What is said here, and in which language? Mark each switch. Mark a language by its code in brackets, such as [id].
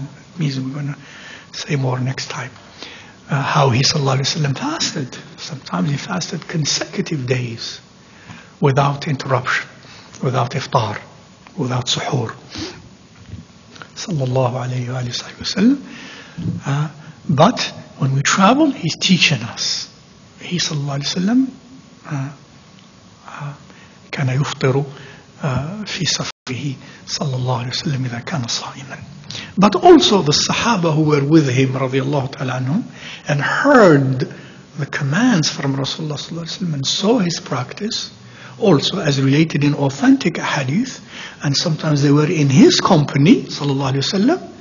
[en] It means we're going to say more next time. How he sallallahu alaihi wasallam fasted. Sometimes he fasted consecutive days without interruption, without iftar, without suhoor. Sallallahu alayhi wa sallam. But when we travel, he's teaching us. [ar] He sallallahu alayhi wa sallam كان يفطر في سفره صلى الله عليه وسلم إذا كان صائما. [en] But also the Sahaba who were with him radiallahu ta'ala anhum and heard the commands from Rasulullah sallallahu alayhi wa sallam and saw his practice, also as related in authentic hadith, and sometimes they were in his company sallallahu alayhi wa sallam.